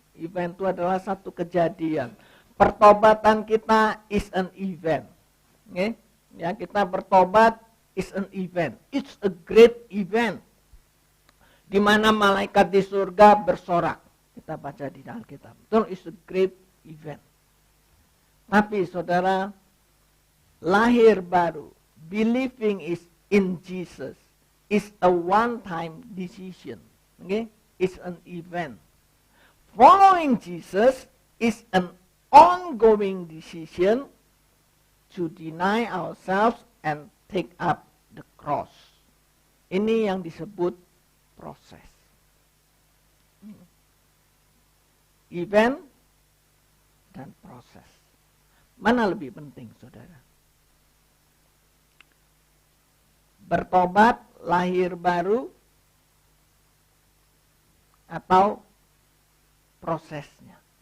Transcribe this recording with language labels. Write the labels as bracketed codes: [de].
[id] Event itu adalah satu kejadian. Pertobatan kita [en] is an event. Okay? [id] Ya, kita bertobat [en] is an event. It's a great event. [id] Di mana malaikat di surga bersorak. Kita baca di Alkitab. [en] It's a great event. [id] Tapi saudara, lahir baru, [en] believing is in Jesus is a one-time decision. Okay? It's an event. Following Jesus is an ongoing decision to deny ourselves and take up the cross. [id] Ini yang disebut proses. Event dan proses. Mana lebih penting, saudara? Bertobat, lahir baru, atau prosesnya?